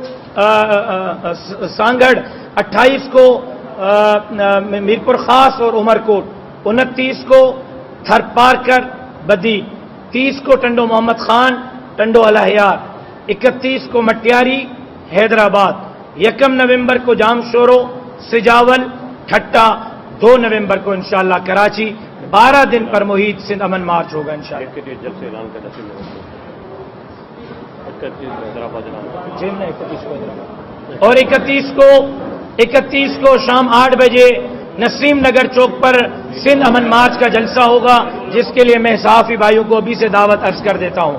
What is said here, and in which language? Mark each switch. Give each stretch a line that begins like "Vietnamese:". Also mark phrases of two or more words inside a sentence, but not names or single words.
Urdu: سانگڑ، 28 کو میرپور خاص اور عمرکوٹ، 29 کو تھر پارکر بدی، 30 کو ٹنڈو محمد خان ٹنڈو الہیار، 31 کو مٹیاری حیدرآباد، 1 نومبر کو جام شورو سجاول ٹھٹا، 2 نومبر کو انشاءاللہ کراچی. 12 دن پر محیط سندھ امن مارچ ہوگا انشاءاللہ. اور 31 کو شام 8 بجے نسیم نگر چوک پر سندھ امن مارچ کا جلسہ ہوگا، جس کے لیے میں صحافی بھائیوں کو ابھی سے دعوت عرض کر دیتا ہوں.